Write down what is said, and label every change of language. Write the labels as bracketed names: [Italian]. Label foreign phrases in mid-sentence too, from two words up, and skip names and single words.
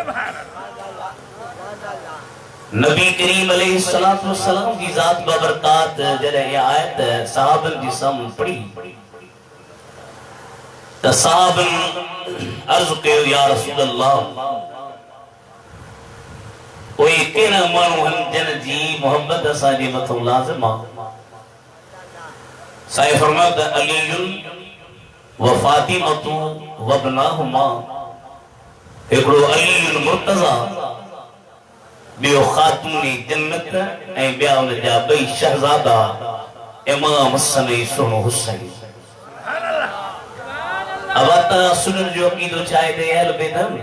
[Sindhi] नबी करीम [Arabic] عليه الصلاة والسلام [Sindhi] जी ज़ात बबरकात जॾहिं इहा आयत सहाबनि जी साम्हूं पढ़ी त सहाबनि अर्ज़ कयो [Arabic] يا رسول الله [Sindhi] कोई कहिड़ा माण्हू आहिनि जिन जी मुहबत असांजे मथां लाज़िम आहे। साईं फरमायो त [Arabic] علي وفاطمة وابناهما, [Sindhi] हिकिड़ो अलीयुन मुर्तज़ा, ॿियो ख़ातून जन्नत ऐं ॿिया उन जा ॿई शहज़ादा इमाम हसन ऐं सुहिणो हुसैन। अब तव्हां सुनण जो अक़ीदो छा आहे त अहल बैत में?